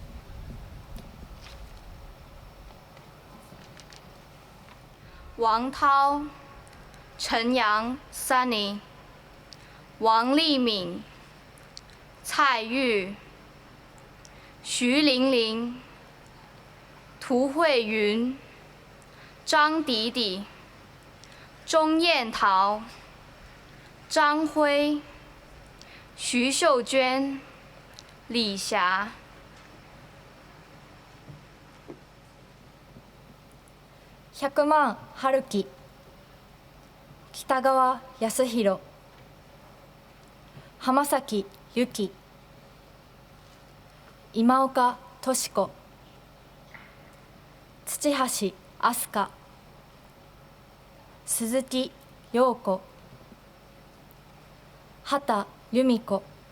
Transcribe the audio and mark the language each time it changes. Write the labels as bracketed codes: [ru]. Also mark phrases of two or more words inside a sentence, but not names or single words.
[zh] 王涛、陈阳 Sunny、王丽敏、蔡玉、徐玲玲、涂慧云、张迪迪、钟燕桃、张辉、徐秀娟、李霞。 [ja] 100万春樹、北川康弘、浜崎由紀、今岡敏子、土橋飛鳥、鈴木陽子、畑由美子、